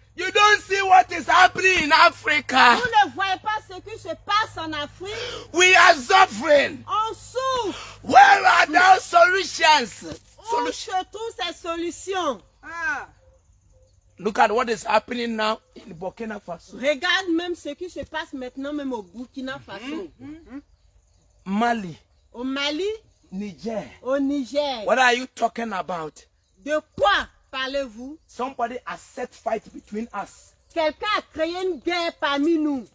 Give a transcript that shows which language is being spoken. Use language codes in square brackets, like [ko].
[en] you don't see what is happening in Africa. [fr] vous ne voyez pas ce qui se passe en Afrique. [en] We are suffering. [fr] On souffre. [en] Where are those solutions? [fr] Où se trouvent ces solutions? [en] Look at what is happening now in Burkina Faso. [fr] Regarde même ce qui se passe maintenant même au Burkina Faso, [en] Mali, [fr] au Mali, [en] Niger. [fr] au Niger. [en] What are you talking about? [fr] De quoi parlez-vous? [en] Somebody has set fight between us. [fr] Quelqu'un a créé une guerre parmi nous